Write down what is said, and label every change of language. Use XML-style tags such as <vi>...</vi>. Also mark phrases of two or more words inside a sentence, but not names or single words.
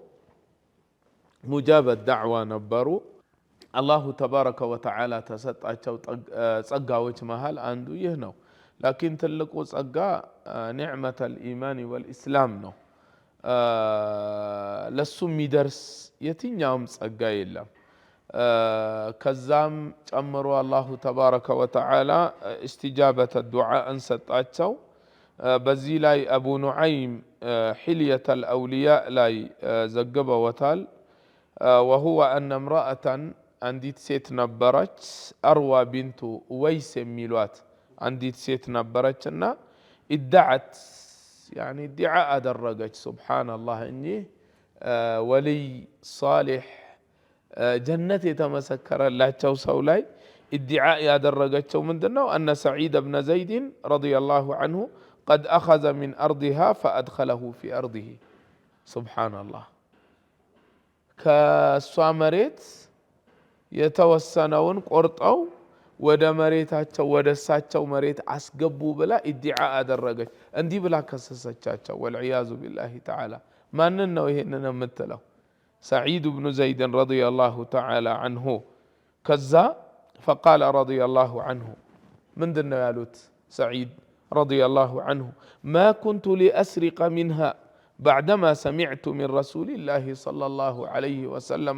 <am>ሙጃበ ዳዕዋ ነበሩ።</am> <ar>الله تبارك وتعالى</ar> <am>ተሰጣቸው ጸጋዎች መሃል አንዱ ይህ ነው። ላኪን ትልቁ ጸጋ</am> <ar>نعمة الإيمان والإسلام</ar> <am>ነው። ለሱ የሚደርስ የትኛውም ጸጋ የለም። ከዛም ጨምሮ</am> <ar>الله تبارك وتعالى استجابة الدعاء</ar> <am>ሰጣቸው። በዚህ ላይ አቡ ኑዓይም حلية الأولياء ላይ ዘግበውታል።</am> <ar>وهو أن امرأة</ar> <am>አንዲት ሴት ነበረች አርዋ ቢንቱ ወይስ የሚሏት አንዲት ሴት ነበረችና</am> <ar>ادعت يعني ادعاء</ar> <am>አደረገች ሱብሃንአላህ እኚህ</am> <ar>ولي صالح</ar> <am>ጀነት የተመሰከረላቸው ሰው ላይ ادعاء ያደረገቸው ምንድነው</am> <ar>أن سعيد بن زيد رضي الله عنه قد أخذ من أرضها فأدخله في أرضه سبحان الله</ar> <am>ከሷ መሬት የተወሰነውን ቆርጠው ወደ መሬታቸው ወደ እሳቸው መሬት አስገቡ ብላ ادعاء አደረገች። እንዲህ ብላ ከሰሰቻቸው</am> <ar>والعياذ بالله تعالى</ar> <am>ማንን ነው ይሄንን የምትለው?</am> <ar>سعيد بن زيد رضي الله تعالى عنه كذا فقال رضي الله عنه من دنا يالوت سعيد رضي الله عنه ما كنت لأسرق منها بعدما سمعت من رسول الله صلى الله عليه وسلم</ar>